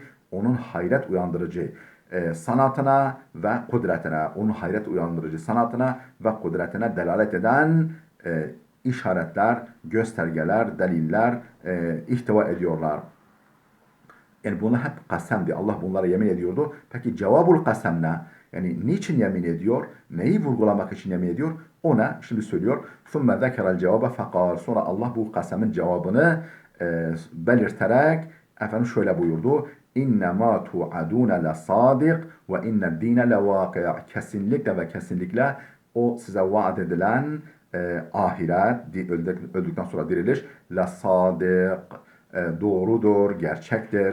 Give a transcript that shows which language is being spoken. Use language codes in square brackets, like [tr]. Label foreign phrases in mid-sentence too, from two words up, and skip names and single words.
[tr] Onun hayret uyandırıcı sanatına ve kudretine, onun hayret uyandırıcı sanatına ve kudretine delalet eden işaretler, göstergeler, deliller ihtiva ediyorlar. Yani bunlar hep kasemdi. Allah bunlara yemin ediyordu. Peki cevabul kasem ne? Yani niçin yemin ediyor? Neyi vurgulamak için yemin ediyor? Ona şimdi söylüyor. [ar] ثُمَّ ذَكَرَ الْجَوَابَ فَقَالْ [tr] Sonra Allah bu kasemin cevabını belirterek efendim şöyle buyurdu. [ar] إنما توعدون لصادق وإن الدين لواقع'. [tr] Kesinlikle ve kesinlikle o size vaat edilen ahiret, öldükten sonra diriliş, lesadik, doğrudur, gerçektir.